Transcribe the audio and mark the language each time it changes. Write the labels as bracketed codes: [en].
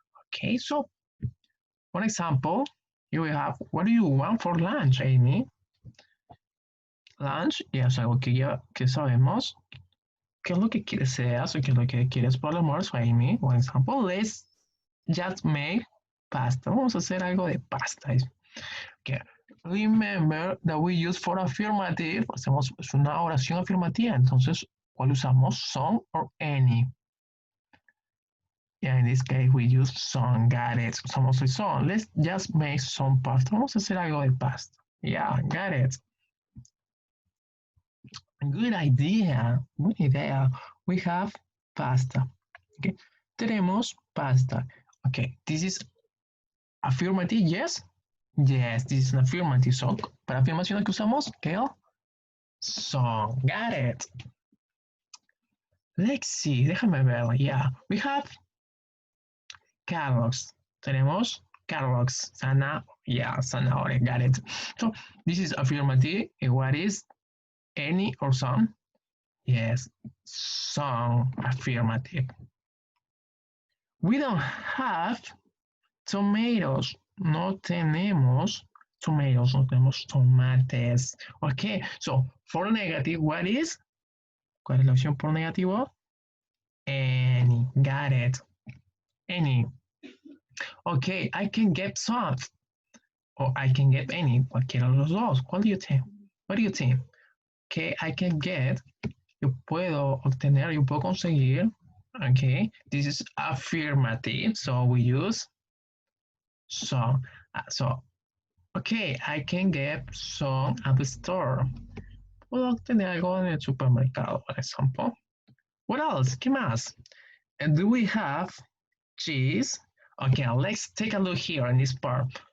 [en] Okay, so, for example, you will have, what do you want for lunch, Amy? [es] Lunch, ya es algo que ya que sabemos. ¿Qué es lo que deseas o qué es lo que quieres por el almuerzo, Amy? [en] For example, let's just make pasta. [es] Vamos a hacer algo de pasta. [en] Okay. Remember that we use for affirmative. [es] Hacemos una oración afirmativa. Entonces, ¿cuál usamos? [en] Some or any. Yeah, in this case, we use some. Got it. [es] Usamos el some. [en] Let's just make some pasta. [es] Vamos a hacer algo de pasta. [en] Yeah, got it. Good idea. Good idea. We have pasta. Okay. [es] Tenemos pasta. Okay. [en] This is affirmative, yes? Yes, this is an affirmative. [es] So, para afirmación que usamos, ¿qué? [en] So, got it. Let's see, [es] déjame ver. [en] Yeah, we have carrots. [es] Tenemos carrots. Zanahoria, [en] got it. So, this is affirmative. And what is any or some? Yes, some affirmative. We don't have tomatoes. [es] No tenemos tomatoes, no tenemos tomates. [en] Okay, so for negative, what is? [es] ¿Cuál es la opción por negativo? [en] Any, got it. Any. Okay, I can get some. Or I can get any, [es] cualquiera de los dos. ¿Cuál [en] do you think? What do you think? Okay, I can get, [es] yo puedo obtener, yo puedo conseguir. [en] Okay, this is affirmative, so we use some. So, okay, I can get some at the store. [es] Puedo obtener algo en el supermercado, por ejemplo. [en] What else? [es] ¿Qué más? [en] And do we have cheese? Okay, let's take a look here in this part.